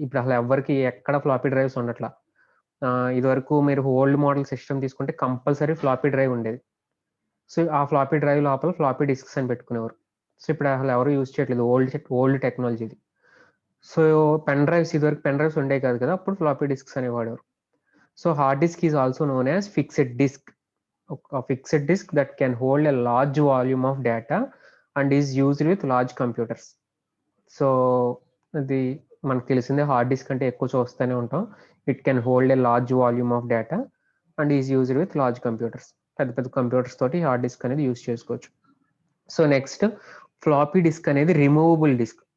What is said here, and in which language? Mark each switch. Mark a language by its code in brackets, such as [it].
[te] ఇప్పుడు అసలు ఎవరికి ఎక్కడ ఫ్లాపీ డ్రైవ్స్ ఉండట్లా. ఇదివరకు మీరు ఓల్డ్ మోడల్ సిస్టమ్ తీసుకుంటే కంపల్సరీ ఫ్లాపీ డ్రైవ్ ఉండేది. సో ఆ ఫ్లాపీ డ్రైవ్ లోపల ఫ్లాపీ డిస్క్స్ అని పెట్టుకునేవారు. సో ఇప్పుడు అసలు ఎవరు యూజ్ చేయట్లేదు, ఓల్డ్ టెక్నాలజీ ఇది. సో పెన్ డ్రైవ్స్, ఇదివరకు పెన్ డ్రైవ్స్ ఉండేవి కాదు కదా, అప్పుడు ఫ్లాపీ డిస్క్స్ అని వాడేవారు. [en] So hard disk is also known as fixed disk. A fixed disk that can hold a large volume of data and is used with large computers. [te] So అది మనకు తెలిసిందే, hard disk అంటే ఎక్కువ చూస్తూనే ఉంటాం. [en] It can hold a large volume of data and is used with large computers. [te] పెద్ద పెద్ద computers తోటి హార్డ్ డిస్క్ అనేది యూజ్ చేసుకోవచ్చు. సో నెక్స్ట్ ఫ్లాపీ డిస్క్ అనేది రిమూవబుల్ డిస్క్.